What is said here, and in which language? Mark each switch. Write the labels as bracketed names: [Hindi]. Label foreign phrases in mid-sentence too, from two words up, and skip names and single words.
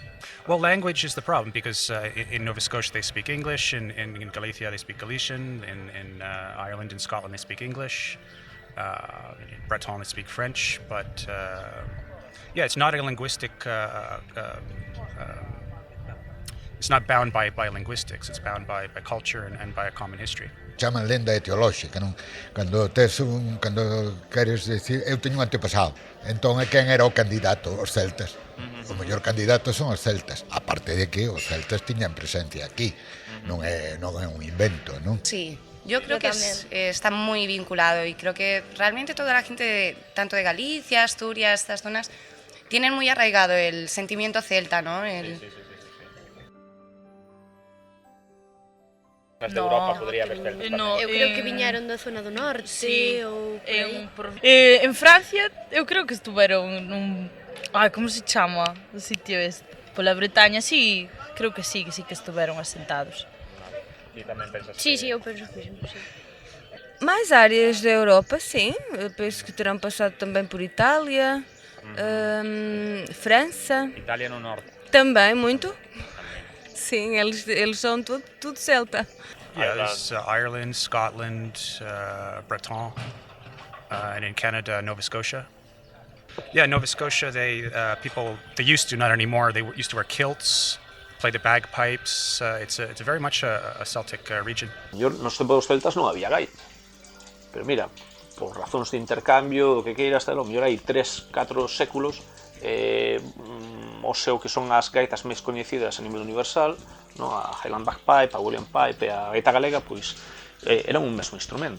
[English] Well, language is the problem because in Nova Scotia they speak English, in Galicia they speak Galician, in Ireland and Scotland they speak English, in Breton they speak French, but Yeah, it's not a linguistic. It's not bound by linguistics. It's bound by culture and by a common history. [Galician] Chaman lenda etiolóxica, non? Cando queres decir, eu teño un antepasado, entón quen era o candidato? Os celtas. O mellor candidato son os celtas, aparte de que os celtas tiñan presencia aquí, non é un invento, non? [Spanish] Sí, yo creo que está muy vinculado y creo que realmente toda la gente, tanto de Galicia, Asturias, estas zonas, tienen muy arraigado el sentimiento celta, ¿no? De Europa podría haber celtas. [Galician] Eu creo que viñeron da zona do norte, sí, ou en Francia eu creo que estuveron como se chama o sitio este? Pola Bretaña, sí, creo que sí que estuveron asentados. E tamén pensas Sí, eu penso que sí. [Portuguese] Mais áreas da Europa, sim. Eu penso que terão passado também por Itália, França. [Galician] Italia no norte. [Portuguese] Também, muito. Sim, eles são tudo celta. [English] Yeah, there's Ireland, Scotland, Breton, and in Canada, Nova Scotia. Yeah, Nova Scotia, they used to, not anymore, they used to wear kilts, play the bagpipes. It's very much a Celtic region. [Galician] Nos tempos dos celtas non había gaita, pero mira, por razóns de intercambio, do que queiras, o mellor hai 3-4 séculos, o seu que son as gaitas máis coñecidas a nivel universal, no? A Highland Bagpipe, a William Pipe e a gaita galega, pois eran un mesmo instrumento.